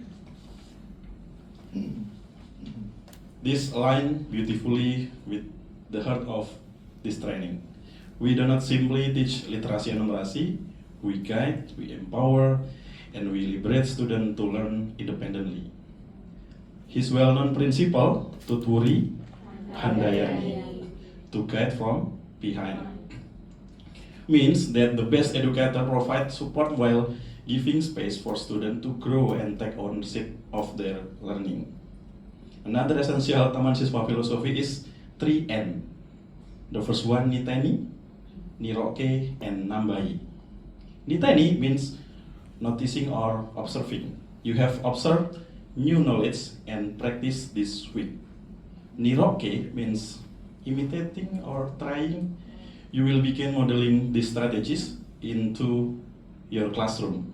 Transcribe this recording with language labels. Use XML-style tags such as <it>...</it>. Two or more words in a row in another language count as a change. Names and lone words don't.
<en>This aligns beautifully with the heart of this training. We do not simply teach literacy and numeracy, we guide, we empower, and we liberate students to learn independently. His well-known principle,</en> <jv>tuturi handayani,</jv> <en>to guide from behind, means that the best educator provides support while giving space for students to grow and take ownership of their learning. Another essential Taman Siswa philosophy is 3N. The first one,</en> <jv>niteni, niroke, and nambai.</jv> <en>Niteni means noticing or observing. You have observed new knowledge and practice this week. Niroke means imitating or trying. You will begin modeling these strategies into your classroom.</en>